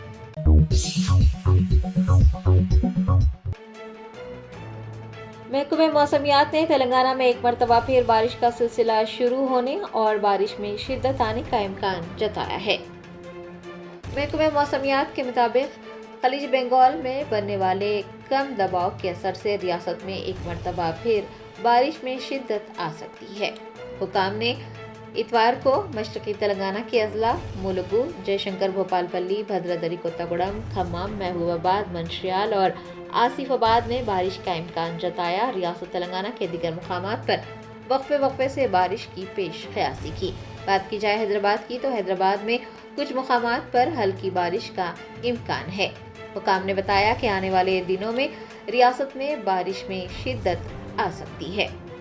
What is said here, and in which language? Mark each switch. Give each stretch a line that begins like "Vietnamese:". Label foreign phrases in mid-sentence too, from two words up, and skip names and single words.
Urdu: محکمہ موسمیات نے تلنگانہ میں ایک مرتبہ پھر بارش کا سلسلہ شروع ہونے اور بارش میں شدت آنے کا امکان جتایا ہے۔ محکمہ موسمیات کے مطابق خلیج بنگال میں بننے والے کم دباؤ کے اثر سے ریاست میں ایک مرتبہ پھر بارش میں شدت آ سکتی ہے۔ حکام نے اتوار کو مشرقی تلنگانہ کے اضلاع ملگو، جے شنکر، بھوپال پلی، بھدردری، کوتاگوڑم، کھمم، محبوب آباد، منشیال اور آصف آباد میں بارش کا امکان جتایا۔ ریاست تلنگانہ کے دیگر مقامات پر وقفے سے بارش کی پیش قیاسی کی۔ بات کی جائے حیدرآباد کی تو حیدرآباد میں کچھ مقامات پر ہلکی بارش کا امکان ہے۔ حکام نے بتایا کہ آنے والے دنوں میں ریاست میں بارش میں شدت آ سکتی ہے۔